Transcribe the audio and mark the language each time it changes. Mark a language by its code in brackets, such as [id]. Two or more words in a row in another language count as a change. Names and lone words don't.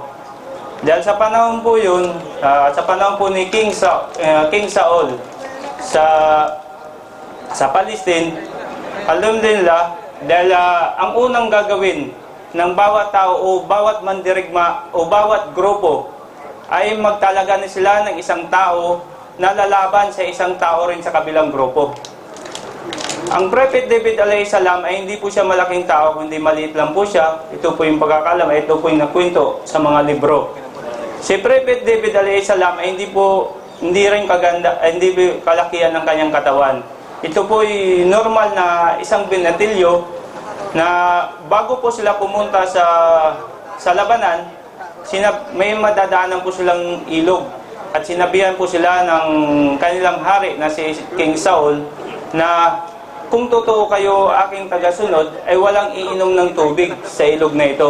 [tl] Dahil sa panahon po yun, sa panahon po ni King Saul sa Palestine, alhamdulillah, dahil ang unang gagawin ng bawat tao o bawat mandirigma o bawat grupo ay magtalaga na sila ng isang tao na lalaban sa isang tao rin sa kabilang grupo. Ang Prophet David [ar] عليه السلام [tl] ay hindi po siya malaking tao, kundi maliit lang po siya. Ito po yung pagkakalam, ito po yung nakwento sa mga libro. Si Prophet David [ar] عليه السلام [tl] ay hindi rin kaganda, hindi kalakihan ng kanyang katawan. Ito po ay normal na isang binatilyo na bago po sila pumunta sa labanan, may madadaanan po silang ilog at sinabihan po sila ng kanilang hari na si King Saul na kung totoo kayo aking tagasunod ay walang iinom ng tubig sa ilog na ito.